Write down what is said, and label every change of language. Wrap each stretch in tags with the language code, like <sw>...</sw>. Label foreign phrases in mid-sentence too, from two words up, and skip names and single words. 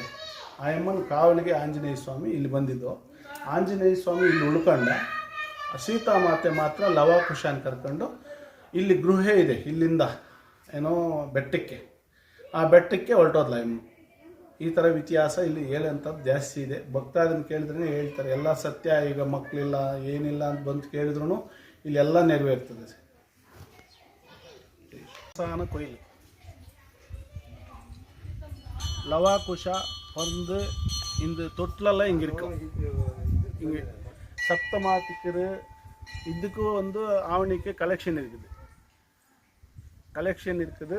<kn>ಆ ಅಮ್ಮನ ಕಾವಲಿಗೆ ಆಂಜನೇಯ ಸ್ವಾಮಿ ಇಲ್ಲಿ ಬಂದಿದ್ದು. ಆಂಜನೇಯ ಸ್ವಾಮಿ ಇಲ್ಲಿ ಉಳ್ಕೊಂಡ, ಸೀತಾಮಾತೆ ಮಾತ್ರ ಲವಕುಶನ ಕರ್ಕೊಂಡು ಇಲ್ಲಿ ಗೃಹೆ ಇದೆ, ಇಲ್ಲಿಂದ ಏನೋ ಬೆಟ್ಟಕ್ಕೆ, ಆ ಬೆಟ್ಟಕ್ಕೆ ಹೊರಟೋದ್ಲ ಅಮ್ಮ. ಈ ಥರ ಇತಿಹಾಸ ಇಲ್ಲಿ ಹೇಳೋಂಥದ್ದು ಜಾಸ್ತಿ ಇದೆ. ಭಕ್ತಾದನ್ನು ಕೇಳಿದ್ರೆ ಹೇಳ್ತಾರೆ ಎಲ್ಲ ಸತ್ಯ. ಈಗ ಮಕ್ಕಳಿಲ್ಲ ಏನಿಲ್ಲ ಅಂತ ಬಂದು ಕೇಳಿದ್ರು ಇಲ್ಲೆಲ್ಲ ನೆರವೇರ್ತದೆ.</kn> <ta>சான கோயில் லவாகுஷ வந்து இந்த தொட்டிலெல்லாம் இங்கே இருக்கும். இங்கே சப்தமாத்திக்கிற இதுக்கும் வந்து ஆவணிக்கு கலெக்ஷன் இருக்குது.</ta>